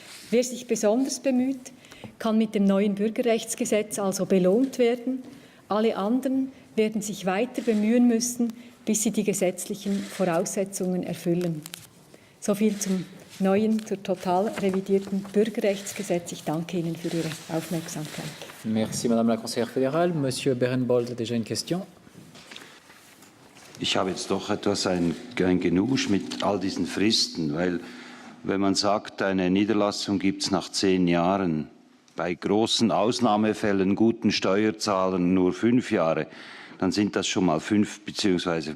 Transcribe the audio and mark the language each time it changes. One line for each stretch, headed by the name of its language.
German: Wer sich besonders bemüht, kann mit dem neuen Bürgerrechtsgesetz also belohnt werden. Alle anderen werden sich weiter bemühen müssen, bis sie die gesetzlichen Voraussetzungen erfüllen. Soviel zum neuen, zur total revidierten Bürgerrechtsgesetz. Ich danke Ihnen für Ihre Aufmerksamkeit.
French: Merci, Madame la Conseillère fédérale. Monsieur Berenbold a déjà une question.
German: Ich habe jetzt doch etwas ein Genusch mit all diesen Fristen, weil wenn man sagt, eine Niederlassung gibt es nach 10 Jahren, bei großen Ausnahmefällen, guten Steuerzahlern nur 5 Jahre, dann sind das schon mal 5 bzw.